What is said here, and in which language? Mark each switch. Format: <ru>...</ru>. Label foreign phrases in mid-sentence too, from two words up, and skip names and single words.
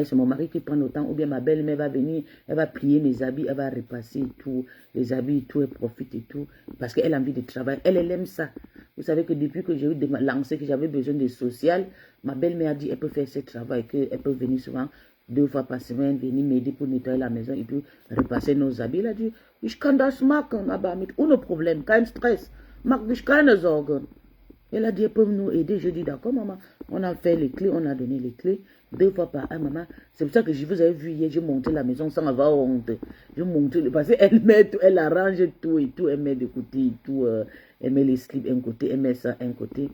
<fr>C'est mon mari qui prend le temps, ou bien ma belle-mère va venir, elle va plier mes habits, elle va repasser et tout, les habits et tout, elle profite et tout, parce qu'elle a envie de travailler. Elle aime ça. Vous savez que depuis que j'ai eu lancé, que j'avais besoin de social, ma belle-mère a dit, elle peut faire ce travail, qu'elle peut venir souvent 2 fois par semaine, venir m'aider pour nettoyer la maison et puis repasser nos habits. Elle a dit,</fr> <de>ich kann das machen, aber mit ohne Problem, kein Stress, mach dich keine Sorgen.</de> <fr>Elle a dit, elle peut nous aider. Je dis, d'accord, maman. On a fait les clés, on a donné les clés 2 fois par an, maman. C'est pour ça que je vous avais vu hier, j'ai monté la maison sans avoir honte. Je monte, parce qu'elle met tout, elle arrange tout et tout. Elle met des côtés et tout. Elle met les slips un côté, elle met ça un côté.</fr>